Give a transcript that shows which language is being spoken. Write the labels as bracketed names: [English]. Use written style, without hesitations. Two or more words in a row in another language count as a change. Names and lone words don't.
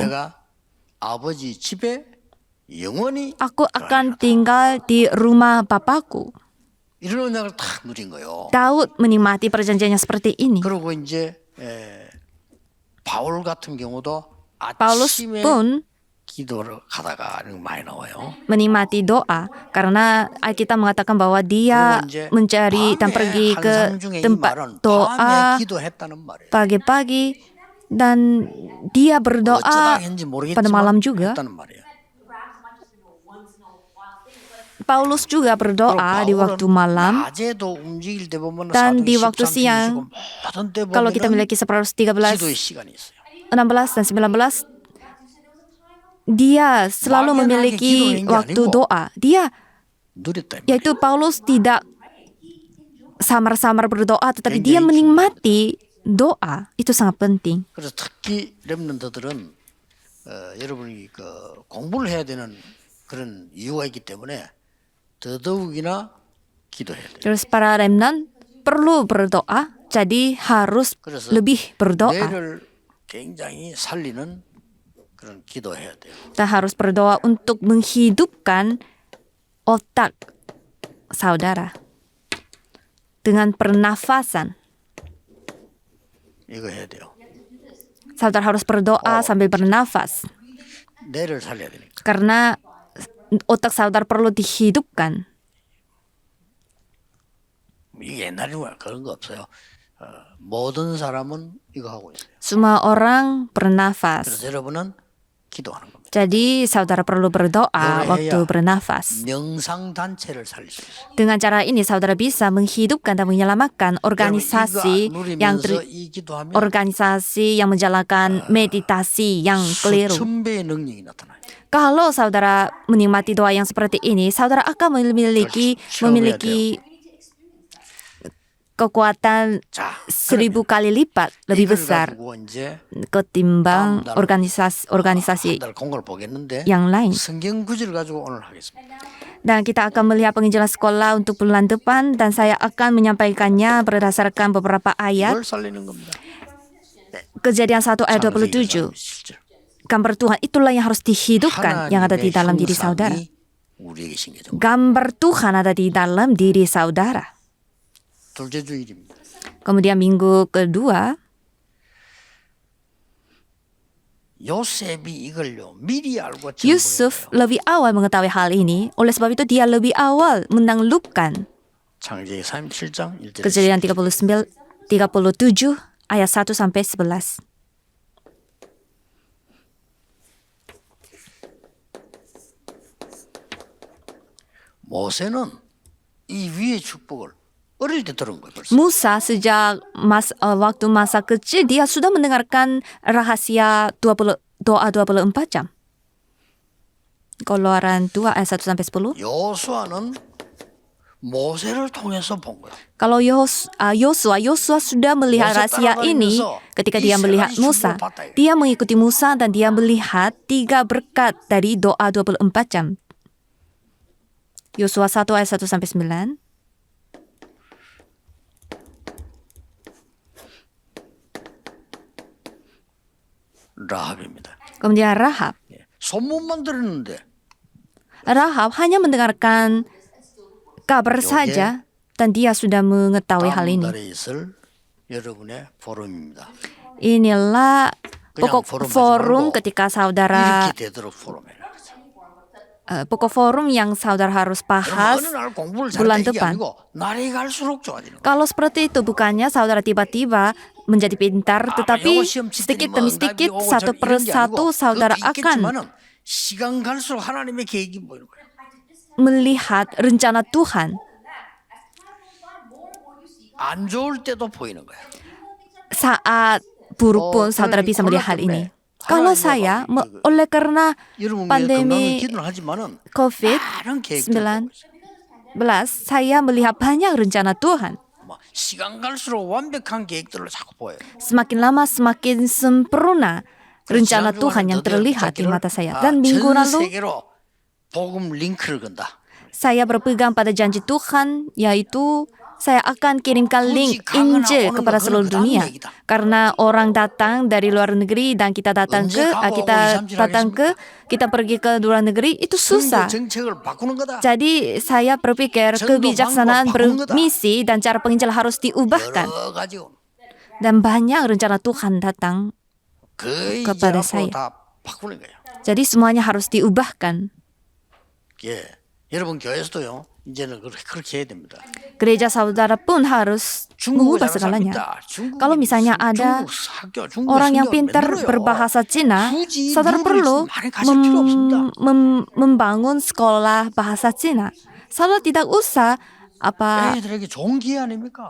[Korean] 내가 아버지 집에 영원히 [Indonesian] Aku akan tinggal di rumah Bapakku. [Korean] 이런 언약을 탁 누린 거예요. [Indonesian] Daud menikmati perjanjiannya seperti ini. [Korean] 그리고 이제 바울 같은 경우도 [Indonesian] Paulus [Korean] 아침에 [Indonesian] pun [Korean] 기도를 가다가 많이 나와요. [Indonesian] menikmati doa karena Alkitab mengatakan bahwa dia mencari dan pergi ke tempat doa pagi-pagi dan dia berdoa pada malam juga. Paulus juga berdoa di waktu malam dan di waktu siang. Kalau kita memiliki 113, 16 dan 19, dia selalu memiliki waktu doa. Yaitu Paulus tidak samar-samar berdoa, tetapi dia menikmati doa. Itu sangat penting. [Korean] 그래서 특히 렘넌트들은 여러분이 공부를 해야 되는 그런 이유가 있기 때문에 더더욱이나 기도해야 돼요. [Indonesian] Terus para remnant perlu berdoa, jadi harus lebih berdoa. [Korean] 뇌를 굉장히 살리는 그런 기도해야 돼요. [Indonesian] Kita harus berdoa untuk menghidupkan otak saudara dengan pernafasan. [Korean] 이거 해야 돼요. [Indonesian] Saudara harus berdoa sambil bernafas. [Korean] 뇌를 살려야 되니까. [Indonesian] Karena otak saudara perlu dihidupkan. [Korean] 이게 옛날에 그런 거 없어요. 모든 사람은 이거 하고 있어요. [Indonesian] Semua orang bernafas. [Korean] 그래서 여러분은 기도하는 겁니다. [Indonesian] Jadi saudara perlu berdoa waktu bernafas. [Korean] 명상 단체를 살릴 수 있어요. [Indonesian] Dengan cara ini saudara bisa menghidupkan dan menyelamatkan organisasi yang menjalankan meditasi yang keliru. [Korean] 수천배의 능력이 나타나요. [Indonesian] Kalau saudara menikmati doa yang seperti ini, saudara akan memiliki kekuatan 1000 kali lipat lebih besar ketimbang organisasi yang lain. [Korean] 성경 구절을 가지고 오늘 하겠습니다. [Indonesian] Dan kita akan melihat penginjilan sekolah untuk bulan depan dan saya akan menyampaikannya berdasarkan beberapa ayat. [Korean] 뭘 살리는 겁니다. [Indonesian] Kejadian 1 ayat 27. Gambar Tuhan itulah yang harus dihidupkan yang ada di dalam diri saudara. Gambar Tuhan ada di dalam diri saudara. [Korean] 둘째 주일입니다. [Indonesian] Kemudian minggu kedua, [Korean] 요셉이 이걸요 미리 알고 [Indonesian] Yusuf lebih awal mengetahui hal ini. Oleh sebab itu dia lebih awal menaklukkan. [Korean] 창세기 37장 1절. [Indonesian] Kejadian 37 ayat 1 sampai 11. [Korean] 모세는 이 위의 축복을 어릴 때 들은 거예요. 벌써. [Indonesian] Musa sejak waktu masa kecil dia sudah mendengarkan rahasia doa 24 jam. Keluaran 2 ayat 1 sampai 10. [Korean] 여호수아는 모세를 통해서 본 거예요. [Indonesian] Kalau Yosua sudah melihat rahasia ini ketika dia melihat Musa. Dia mengikuti Musa dan dia melihat 3 berkat dari doa 24 jam. Yosua 1 ayat 1 sampai 9. [Korean] 라합입니다. [Indonesian] Kemudian Rahab. [Korean] 소문만 들었는데 [Indonesian] Rahab hanya mendengarkan kabar saja dan dia sudah mengetahui hal [Korean] 다음 [Indonesian] ini. [Korean] 달에 있을 여러분의 포럼입니다. [Indonesian] Inilah pokok forum forum [Korean] 말고 [Indonesian] ketika saudara [Korean] 이렇게 되도록 포럼이라 그러죠. [Indonesian] pokok forum yang saudara harus bahas. [Korean] 어느 날 공부를 [Indonesian] bulan [Korean] 잘때 이게 [Indonesian] depan. [Korean] 아니고 날이 갈수록 좋아지는 거예요. [Indonesian] Kalau seperti itu bukannya saudara tiba-tiba menjadi pintar, tetapi sedikit demi sedikit satu persatu saudara akan [Korean] 시간 갈수록 하나님의 계획이 보이는 거예요. [Indonesian] melihat rencana Tuhan. [Korean] 안 좋을 때도 보이는 거예요. [Indonesian] Saat buruk pun saudara bisa melihat hal ini. Kalau saya, oleh karena [Korean] 여러분 [Indonesian] pandemi [Korean] 기도를 하지만은 많은 [Indonesian] COVID-19, [Korean] 계획들 [Indonesian] saya melihat banyak rencana Tuhan. [Korean] 시간 갈수록 완벽한 계획들을 자꾸 보여요. [Indonesian] Semakin lama semakin sempurna rencana Tuhan yang terlihat di mata saya. Dan minggu [Korean] 전 [Indonesian] lalu [Korean] 세계로 복음 링크를 건다. [Indonesian] saya berpegang pada janji Tuhan, yaitu saya akan kirimkan link Injil kepada seluruh dunia. Karena orang datang dari luar negeri dan kita datang kita pergi ke luar negeri, itu susah. [Korean] 정책을 바꾸는 거다. [Indonesian] Jadi saya berpikir kebijaksanaan bermisi dan cara penginjil harus diubahkan. [Korean] 여러 가지 [Indonesian] Dan banyak rencana Tuhan datang [Korean] 그 [Indonesian] kepada [Korean] 이제 [Indonesian] saya. [Korean] 앞으로 다 바꾸는 거예요. [Indonesian] Jadi semuanya harus diubahkan. [Korean] 예, 여러분 교회에서도요. 이제는 그렇게 해야 됩니다. [Indonesian] Gereja saudara pun harus mengubah segalanya. Kalau misalnya ada orang yang pintar berbahasa Cina, saudara perlu membangun sekolah bahasa Cina. Saudara tidak usah [Korean] 애들에게 좋은 기회 아닙니까?